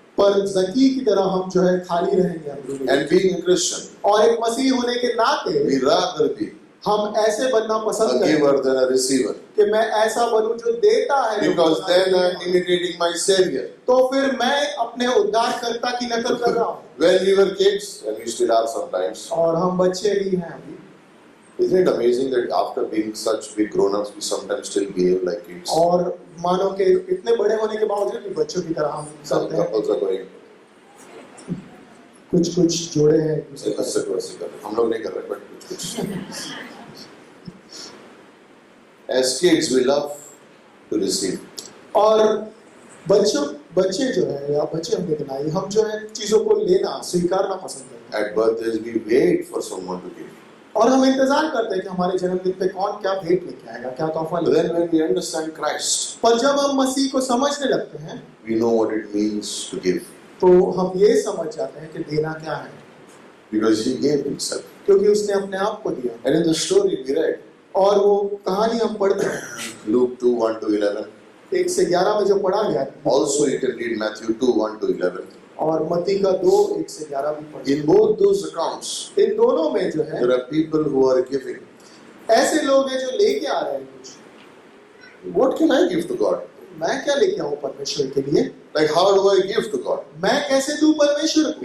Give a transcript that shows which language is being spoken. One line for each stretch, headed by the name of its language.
Hindi: पर जकी की तरह हम जो है खाली रहेंगे अंदरूनी।
English: And being a Christian,
Hindi: और एक मसीह होने के नाते
English: we rather be
Hindi: हम ऐसे बनना
English: a
Hindi: पसंद
English: giver
Hindi: करें
English: than a receiver.
Hindi: कि मैं ऐसा बनूं जो देता है,
English: Because then I am imitating my Savior.
Hindi: तो फिर मैं अपने उद्धारकर्ता की नकल कर रहा हूँ।
English: When we were kids, and we still are sometimes,
Hindi: और हम बच्चे ही हैं अभी,
English: isn't it amazing that after being such big grown-ups, we sometimes still behave like kids?
Hindi: और मानो कि इतने बड़े होने के बावजूद भी बच्चों की तरह हम
English: Some
Hindi: करते हैं।
English: couples are going,
Hindi: कुछ जोड़े हैं एक दूसरे का। ऐसे कर रहे। हम लोग नहीं कर रहे, but कुछ।
English: As kids, we love to receive.
Hindi: और बच्चे जो है या बच्चे हमने बनाई, हम जो है चीजों को लेना स्वीकारना पसंद करते हैं
English: At birthdays, we wait for someone to give.
Hindi: और हम इंतजार करते हैं कि हमारे जन्मदिन पे कौन क्या भेंट लेके आएगा, क्या तोहफा
English: But
Hindi: लेके
English: then when we understand Christ,
Hindi: पर जब हम मसीह को समझने लगते हैं
English: we know what it means to give.
Hindi: तो हम ये समझ जाते हैं कि देना क्या है,
English: Because He gave Himself.
Hindi: क्योंकि उसने अपने आप को दिया।
English: And in the story we read,
Hindi: और वो कहानी हम पढ़ते हैं
English: Luke 2, 1 to 11.
Hindi: 1 से 11 में जो पढ़ा गया है,
English: Also you can read Matthew 2, 1 to 11.
Hindi: और मत्ती का 2 1 से 11 भी पढ़ते
English: In both those accounts,
Hindi: हैं। इन दोनों में जो है
English: there are people who are giving.
Hindi: ऐसे लोग हैं जो लेके आ रहे हैं कुछ।
English: What can I give to God?
Hindi: मैं क्या लेके आऊं परमेश्वर के लिए?
English: Like how do I give to God?
Hindi: मैं कैसे दूं परमेश्वर को?